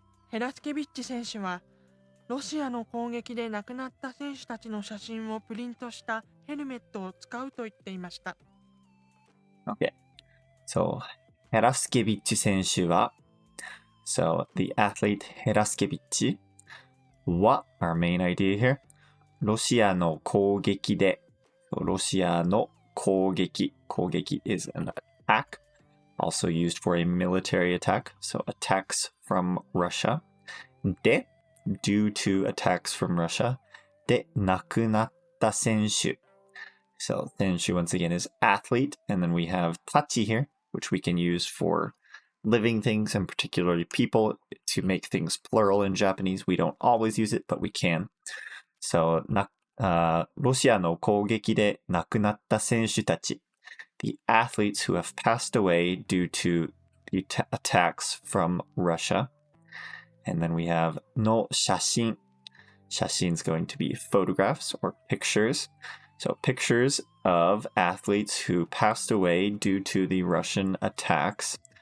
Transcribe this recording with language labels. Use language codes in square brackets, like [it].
[ja] ヘラスケビッチ選手は、ロシアの攻撃で亡くなった選手たちの写真をプリントしたヘルメットを使うと言っていました。 [en] Okay. So, ヘラスケビッチ選手は So, the athlete ヘラスケビッチは our main idea here. [ja] ロシアの攻撃でロシアの攻撃 [en] is an attack, also used for a military attack. So, attacks from Russia. で due to attacks from Russia. [ja] で亡くなった選手. [en] So, 選手 once again is athlete. And then we have tachi here, which we can use for living things and particularly people to make things plural in Japanese. We don't always use it, but we can. So, [ja] ロシアの攻撃で亡くなった選手たち。 [en] The athletes who have passed away due to the attacks from Russia. And then we have の写真。 写真 is going to be photographs or pictures. So pictures of athletes who passed away due to the Russian attacks.